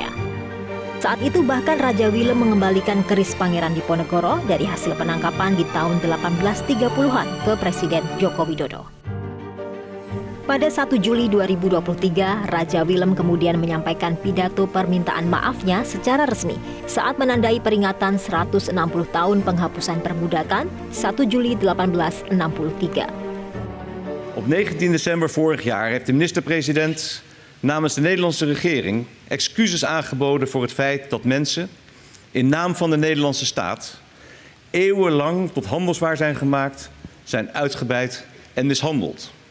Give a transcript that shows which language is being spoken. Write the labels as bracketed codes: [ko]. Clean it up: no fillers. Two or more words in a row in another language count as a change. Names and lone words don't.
[id] Saat itu bahkan Raja Willem mengembalikan keris Pangeran Diponegoro dari hasil penangkapan di tahun 1830-an ke Presiden Joko Widodo. Pada 1 Juli 2023, Raja Willem kemudian menyampaikan pidato permintaan maafnya secara resmi saat menandai peringatan 160 tahun penghapusan perbudakan 1 Juli 1863. [nl] Op 19 december vorig jaar heeft de minister-president namens de Nederlandse regering excuses aangeboden voor het feit dat mensen in naam van de Nederlandse staat eeuwenlang tot handelswaar zijn gemaakt, zijn uitgebuit en mishandeld.